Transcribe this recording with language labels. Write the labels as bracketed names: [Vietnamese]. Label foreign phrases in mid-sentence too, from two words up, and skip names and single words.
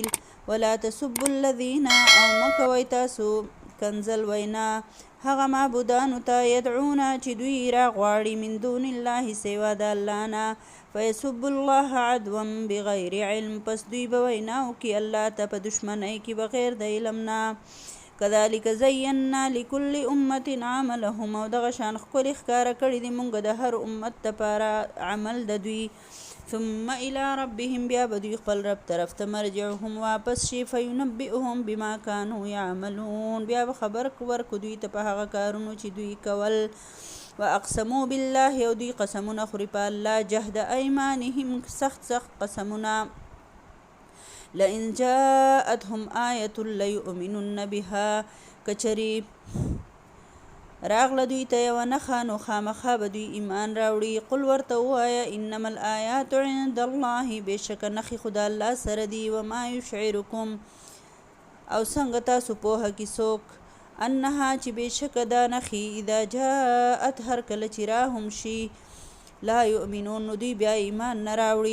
[Arabic] ولا تسبوا الذین [Pashto] او مکوئ تاسو کنزل وینا هغه معبودانو ته یدعون چې دوی را غواړي [Arabic] من دون الله [Pashto] سوا د الله نه. [Arabic] فیسب الله عدوا بغیر علم [Pashto] پس دوی به ویناو کې الله ته په دشمنۍ کې بغیر د علم نه. [Arabic] کذالک زینا لكل امه عملهم [Pashto] او دغه شان ښکلي ښکاره کړي دي مونږ د هر امت دپاره عمل د دوی. [Arabic] ثم الى ربهم [Pashto] بیا به دوی خپل رب طرف ته مرجعهم واپس شي. [Arabic] فینبئهم بما كانوا يعملون [Pashto] بیا به خبر ورکو دوی ته په هغه کارونو چې دوی کول. [Arabic] واقسموا بالله [Pashto] او دوی قسمونه خوري په الله [Arabic] جهد ایمانهم [Pashto] سخت قسمونه. [Arabic] لئن جاءتهم آیة لیؤمنن بها [Pashto] کچری راغله دوی ته یوه نښه نو خامخا به دوی ایمان راوړي. قل ورته ووایه [Arabic] انما الآیات عند الله [Pashto] بېشکه نښې خو د الله سره دي. [Arabic] وما یشعرکم [Pashto] او څنګه تاسو پوهه کې څوک انها چې بېشکه دا نښې [Arabic] اذا جاءت [Pashto] هر کله چې راهم شي [Arabic] لا یؤمنون [Pashto] نو دوی بیا ایمان نه راوړي.